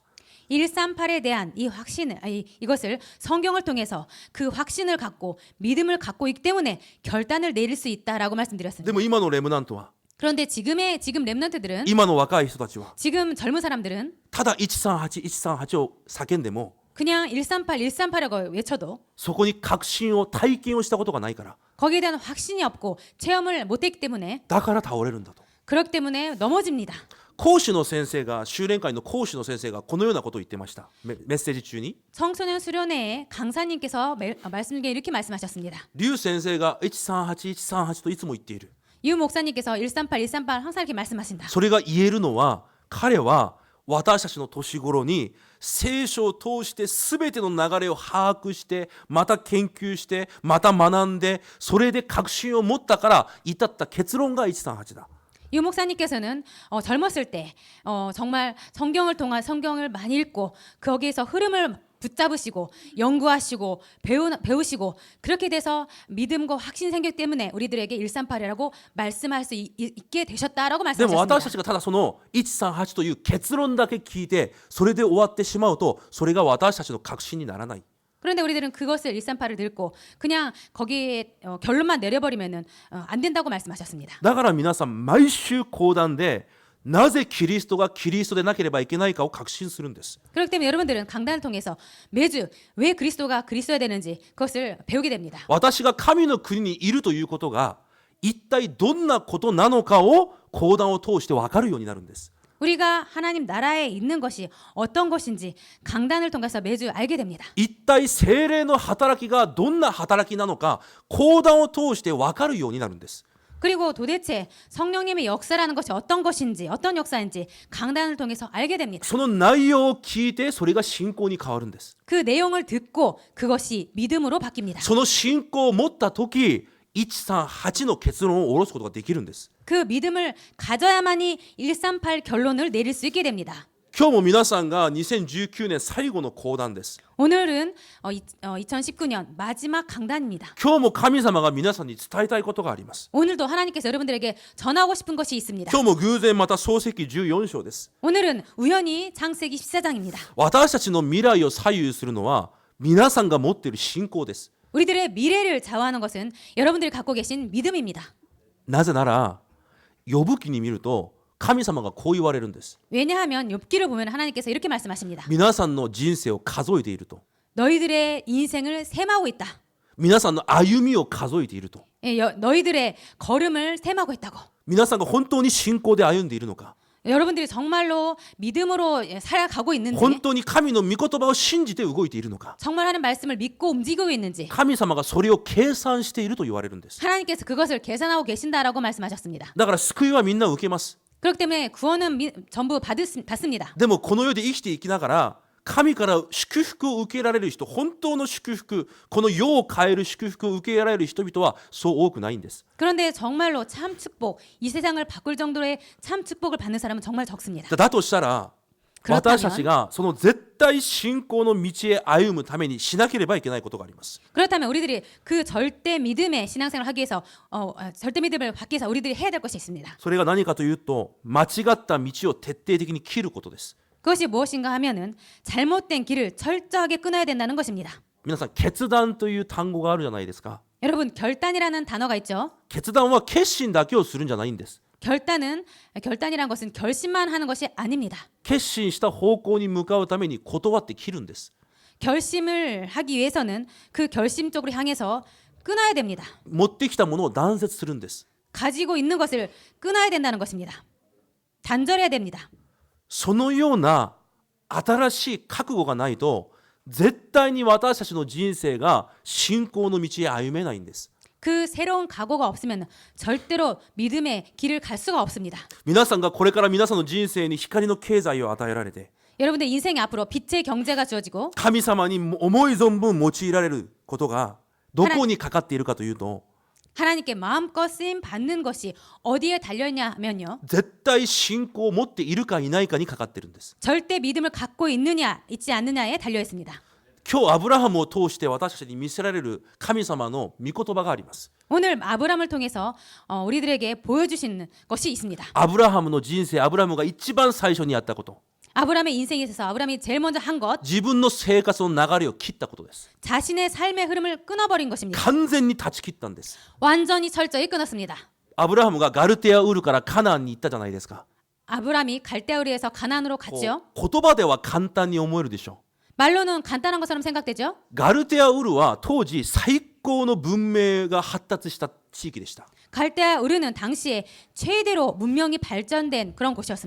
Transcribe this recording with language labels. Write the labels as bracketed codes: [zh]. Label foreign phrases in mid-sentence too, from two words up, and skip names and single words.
[ko] 138에 대한 이 확신을 이것을 성경을 통해서 그 확신을 갖고 믿음을 갖고 있기 때문에 결단을 내릴 수 있다라고 [ja] で [ko] 말씀드렸습니다. [ja] も今のレムナントは [ko] 그런데 지금 랩런트들은 [ja] 今の若い人たちは [ko] 지금 젊은 사람들은 [ja] ただ138、138を叫んでも [ko] 그냥 138, 138이라고 외쳐도 [ja] そこに確信を体験をしたことがないから [ko] 거기에 대한 확신이 없고 체험을 못했기 때문에 [ja] だから倒れるんだと。 [ko] 그렇기 때문에 넘어집니다. [ja] 講師の先生が修練会の講師の先生がこのようなことを言ってました。メッセージ中に [ko] 청소년 수련회에 강사님께서 말씀 중에 이렇게 말씀하셨습니다. [ja] 劉先生が138、138といつも言っている。 [ko] 유 목사님께서 138, 138 항상 이렇게 말씀하신다. [ja] それが言えるのは彼は私たちの年頃に聖書を通して全ての流れを把握してまた研究してまた学んでそれで確信を持ったから至った結論が138だ。 [ko] 유 목사님께서는 젊었을 때 정말 성경을 많이 읽고 거기에서 흐름을 붙잡으시고 연구하시고 배우시고 그렇게 돼서 믿음과 확신 생겼기 때문에 우리들에게 138이라고 말씀할 수 있게 되셨다라고 [ja] でも私た [ko] 말씀하셨습니다. [ja] ちがただその138という結論だけ聞いてそれで終わってしまうとそれが私たちの確信にならない。 [ko] 그런데 우리들은 그것을 138을 듣고 그냥 거기에 결론만 내려버리면은 안 된다고 말씀하셨습니다. [ja] だから皆さん毎週講談でなぜキリストがキリストでなければいけないかを確信するんです。 [ko] 그렇기 때문에 여러분들은 강단을 통해서 매주 왜 그리스도가 그리스도여야 되는지 그것을 배우게 됩니다. [ja] 私が神の国にいるということが一体どんなことなのかを講談を通して分かるようになるんです。 [ko] 우리가 하나님 나라에 있는 것이 어떤 것인지 강단을 통해서 매주 알게 됩니다. [ja] 一体聖霊の働きがどんな働きなのか講談を通して分かるようになるんです。 [ko] 그리고 도대체 성령님의 역사라는 것이 어떤 것인지 어떤 역사인지 강단을 통해서 알게 됩니다. [ja] その内容を聞いてそれが信仰に変わるんです。 [ko] 그 내용을 듣고 그것이 믿음으로 바뀝니다. [ja] その信仰を持った時138の結論を下ろすことができるんです。 [ko] 그 믿음을 가져야만이 138 결론을 내릴 수 있게 됩니다. [ja] 今日も皆さんが2019年最後の講談です。 [ko] 오늘은 2019년 마지막 강단입니다. [ja] 今日も神様が皆さんに伝えたいことがあります。 [ko] 오늘도 하나님께서 여러분들에게 전하고 싶은 것이 있습니다. [ja] 今日も偶然また創世記14章です。 [ko] 오늘은 우연히 창세기 14장입니다. [ja] 私たちの未来を左右するのは皆さんが持っている信仰です。 [ko] 우리들의 미래를 좌우하는 것은 여러분들이 갖고 계신 믿음입니다. [ja] なぜなら呼ぶ記に見ると神様がこう言われるんです。 [ko] 왜냐하면 욥기를 보면 하나님께서 이렇게 말씀하십니다. [ja] 皆さんの人生を数えていると。 [ko] 너희들의 인생을 셈하고 있다. [ja] 皆さんの歩みを数えていると。 [ko] 너희들의 걸음을 셈하고 있다고. [ja] 皆さんが本当に信仰で歩んでいるのか。 [ko] 여러분들이 정말로 믿음으로 살아가고 있는지 [ja] 本当に神の御言葉を信じて動いているのか。 [ko] 정말 하는 말씀을 믿고 움직이고 있는지 [ja] 神様がそれを計算していると言われるんです。 [ko] 하나님께서 그것을 계산하고 계신다라고 말씀하셨습니다. [ja] だから救いはみんな受けます。 [ko] 그렇기 때문에 구원은 전부 받습니다. [ja] でもこの世で生きていきながら神から祝福を受けられる人、本当の祝福、この世を変える祝福を受けられる人々はそう多くないんです。 [ko] 그런데 정말로 참 축복, 이 세상을 바꿀 정도의 참 축복을 받는 사람은 정말 적습니다. [ja] だとしたら [ko] 그렇다면 [ja] 私たちがその絶対信仰の道へ歩むためにしなければいけないことがあります。 [ko] 그렇다면 우리들이 그 절대 믿음의 신앙생활을 하기 위해서 절대 믿음을 받기 위해서 우리들이 해야 될 것이 있습니다. [ja] それが何かというと間違った道を徹底的に切ることです。 [ko] 그것이 무엇인가 하면은 잘못된 길을 철저하게 끊어야 된다는 것입니다. [ja] 皆さん決断という単語があるじゃないですか。 [ko] 여러분 결단이라는 단어가 있죠. [ja] 決断は決心だけをするんじゃないんです。 [ko] 결단이란 것은 결심만 하는 것이 아닙니다. [ja] 決心した方向に向かうために断って切るんです。 [ko] 결심을 하기 위해서는 그 결심 쪽으로 향해서 끊어야 됩니다. [ja] 持ってきたものを断絶するんです。 [ko] 가지고 있는 것을 끊어야 된다는 것입니다. 단절해야 됩니다. [ja] そのような新しい覚悟がないと絶対に私たちの人生が信仰の道へ歩めないんです。 [ko] 그 새로운 각오가 없으면 절대로 믿음의 길을 갈 수가 없습니다. [ja] 皆さんがこれから皆さんの人生に光の経済を与えられて [ko] 여러분들 인생이 앞으로 빛의 경제가 주어지고 [ja] 神様に思い存分用いられることがどこにかかっているかというと [ko] 하나님께 마음껏 쓰임 받는 것이 어디에 달려있냐 하면요. [ja] 絶対信仰を持っているかいないかにかかっているんです。 [ko] 절대 믿음을 갖고 있느냐 있지 않느냐에 달려 있습니다. [ja] 今日アブラハムを通して私たちに見せられる神様の御言葉があります。 [ko] 오늘 아브람을 통해서 우리들에게 보여주시는 것이 있습니다. [ja] アブラハムの人生、アブラハムが一番最初にやったこと、 [ko] 아브람의 인생에 있어서 아브람이 제일 먼저 한 것, [ja] 自分の生活の流れを切ったことです。 [ko] 자신의 삶의 흐름을 끊어버린 것입니다. [ja] 完全に断ち切ったんです。 [ko] 완전히 철저히 끊었습니다. [ja] アブラハムがガルテアウルからカナンに行ったじゃないですか。 [ko] 아브람이 갈대우리에서 가나안으로 [ja] こ [ko] 갔죠. [ja] う言葉では簡単に思えるでしょ [ko] 말로는 간단한 것처럼 생각되죠. [ja] う。ガルテアウルは当時最高の文明が発達した地域でした。 [ko] 갈대우르는 당시에 최대로 문명이 발전된 그런 곳이었습니다.